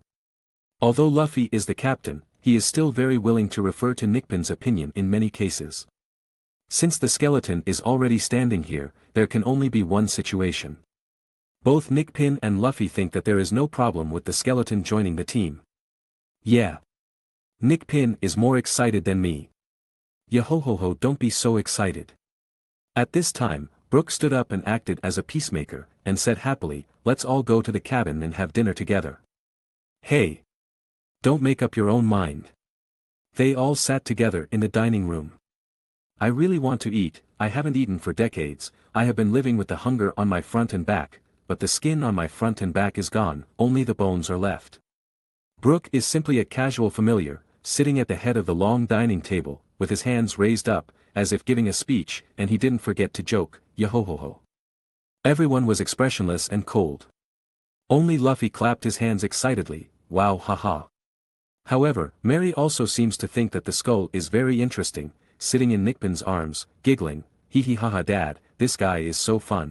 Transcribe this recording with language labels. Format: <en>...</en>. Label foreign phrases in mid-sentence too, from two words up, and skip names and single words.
<en>Although Luffy is the captain, he is still very willing to refer to Nick Pin's opinion in many cases. Since the skeleton is already standing here, there can only be one situation. Both Nick Pin and Luffy think that there is no problem with the skeleton joining the team. Yeah. Nick Pin is more excited than me. Yo-ho-ho-ho, don't be so excited. At this time, Brook stood up and acted as a peacemaker, and said happily, let's all go to the cabin and have dinner together. Hey! Don't make up your own mind. They all sat together in the dining room. I really want to eat, I haven't eaten for decades, I have been living with the hunger on my front and back, but the skin on my front and back is gone, only the bones are left. Brook is simply a casual familiar, sitting at the head of the long dining table, with his hands raised up, as if giving a speech, and he didn't forget to joke, yo-ho-ho-ho. Everyone was expressionless and cold. Only Luffy clapped his hands excitedly, wow haha. However, Mary also seems to think that the skull is very interesting, sitting in Nick Pin's arms, giggling, hee hee haha dad, this guy is so fun.</en>